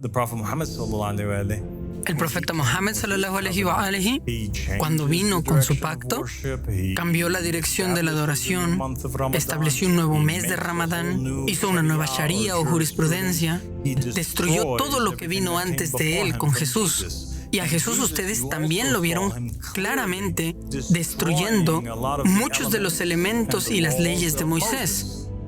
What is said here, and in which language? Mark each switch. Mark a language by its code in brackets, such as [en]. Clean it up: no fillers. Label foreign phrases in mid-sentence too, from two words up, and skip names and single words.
[en] the Prophet Muhammad [ar] صلى الله عليه وسلم, [es] El profeta Mohammed [ar] صلى الله عليه وآله, [es] cuando vino con su pacto, cambió la dirección de la adoración, estableció un nuevo mes de Ramadán, hizo una nueva sharia o jurisprudencia, destruyó todo lo que vino antes de él con Jesús. Y a Jesús ustedes también lo vieron claramente destruyendo muchos de los elementos y las leyes de Moisés.